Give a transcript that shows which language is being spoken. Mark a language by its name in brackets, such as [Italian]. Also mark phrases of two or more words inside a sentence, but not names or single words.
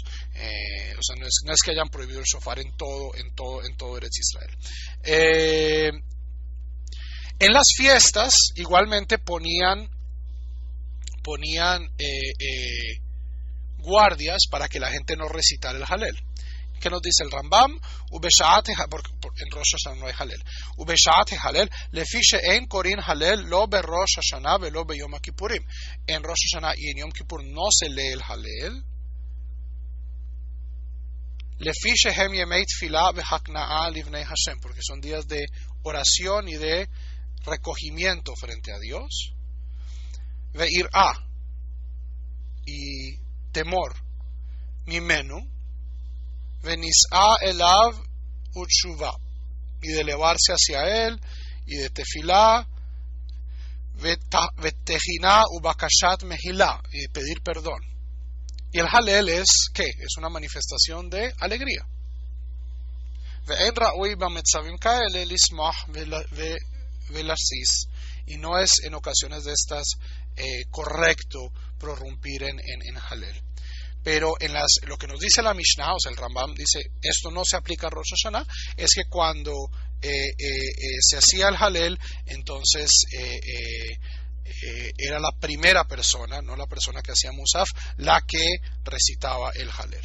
[Spanish] O sea, no es que hayan prohibido el shofar en todo Eretz Israel. En las fiestas igualmente ponían guardias para que la gente no recitara el Halel. ¿Qué nos dice el Rambam? En Rosh Hashanah no hay Halel. [Hebrew] ובשעת הלל, לפי שאין קורין הלל לא ב ראש השנה ולא ב יום כיפורים. [Spanish] En Rosh Hashanah y en Yom Kippur no se lee el Halel. [Hebrew] לפי שהם ימי תפילה והכנעה לפני השם, [Spanish] porque son días de oración y de recogimiento frente a Dios. Ve'ir'a, y temor, [Hebrew] ממנו, ונשא אליו ותשובה, [Spanish] y de elevarse hacia él, y de tefilá, [Hebrew] ותחינה ובקשת מחילה, [Spanish] y de pedir perdón. Y el halel es ¿qué? Es una manifestación de alegría. [Hebrew] ואין ראוי במצבים כאלה לשמוח ולרסיס, [Spanish] y no es en ocasiones de estas correcto prorrumpir en Halel. Pero lo que nos dice la Mishnah, o sea, el Rambam dice, esto no se aplica a Rosh Hashanah, es que cuando se hacía el Halel, entonces era la primera persona, no la persona que hacía Musaf, la que recitaba el Halel.